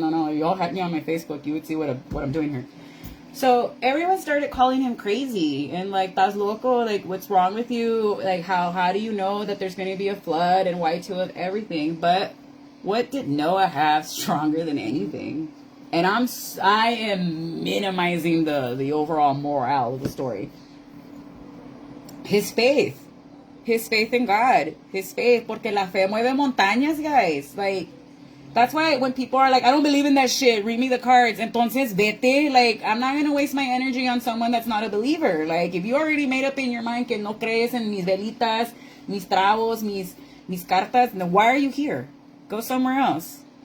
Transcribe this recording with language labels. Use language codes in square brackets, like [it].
[en] If y'all had me on my Facebook, you would see what I'm doing here. So everyone started calling him crazy and like, [es] "Estás loco, [en] like what's wrong with you? Like how do you know that there's going to be a flood and why two of everything?" But what did Noah have stronger than anything? And I am minimizing the overall morale of the story. His faith. His faith in God. His faith. [es] Porque la fe mueve montañas, guys. [en] Like, that's why when people are like, "I don't believe in that shit, read me the cards." [es] Entonces, vete. [en] Like, I'm not going to waste my energy on someone that's not a believer. Like, if you already made up in your mind [es] que no crees en mis velitas, mis trabos, mis cartas, [en] then why are you here? Go somewhere else.